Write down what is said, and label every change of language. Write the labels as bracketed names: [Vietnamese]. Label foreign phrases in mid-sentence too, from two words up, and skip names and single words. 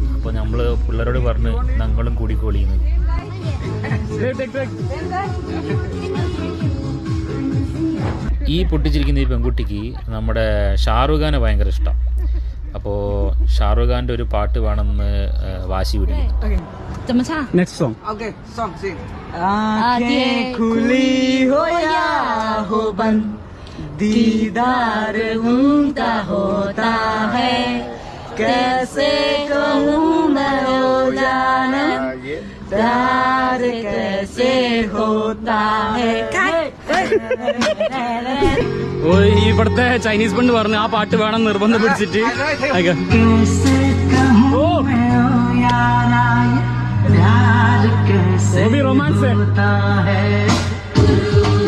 [Malayalam] അപ്പോൾ നമ്മൾ പിള്ളേരോട് പറഞ്ഞ് ഞങ്ങളും കൂടിക്കോളിന്ന്. ഈ പൊട്ടിച്ചിരിക്കുന്ന ഈ പെൺകുട്ടിക്ക് നമ്മുടെ ഷാറുഖ് ഖാനെ ഭയങ്കര ഇഷ്ടമാണ്. അപ്പോൾ ഷാറുഖ് ഖാൻ്റെ ഒരു പാട്ട് വേണമെന്ന് വാശി പിടിക്കുന്നു. [English] next song. Okay, song sing. [Hindi] आँखें खुली हो या हो बंद, दीदार उनका होता है, कैसे कहूँ मैं हो जाना, प्यार कैसे होता है. [Malayalam] ഓ ഇവിടുത്തെ ചൈനീസ് പെണ്ണ് പറഞ്ഞു ആ പാട്ട് വേണം നിർബന്ധം പിടിച്ചിട്ട്. റൊമാൻസ്